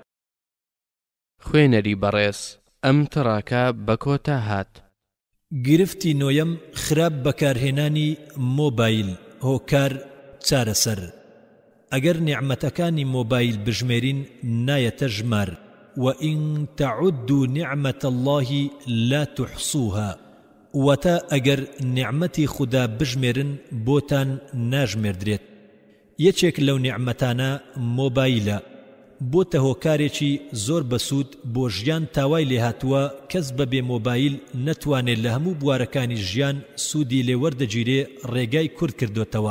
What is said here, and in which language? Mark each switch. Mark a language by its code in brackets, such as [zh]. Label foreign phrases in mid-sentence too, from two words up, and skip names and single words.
[ckb] خوێنەری بەڕێز، ئەم تڕاکە بە کۆتا هات. گرفتی نۆیەم خراپ بەکارهێنانی مۆبایل، هۆکار چارەسەر. ئەگەر نیعمەتەکانی مۆبایل بژمێرین نایەتە ژمار. [ar] وإن تعدوا نعمة الله لا تحصوها. [ckb] وتا ئەگەر نیعمەتی خدا بژمێرن بۆتان ناژمێردرێت. یەکێک لەو نیعمەتانە مۆبایلە. بۆتە هۆکارێکی زۆر بەسوود بۆ ژیان تاوای لێهاتووە کەس بەبێ مۆبایل نەتوانێت لە هەموو بوارەکانی ژیان سوودی لێوەردەگیرێ ڕێگای کورد کردوتەوە.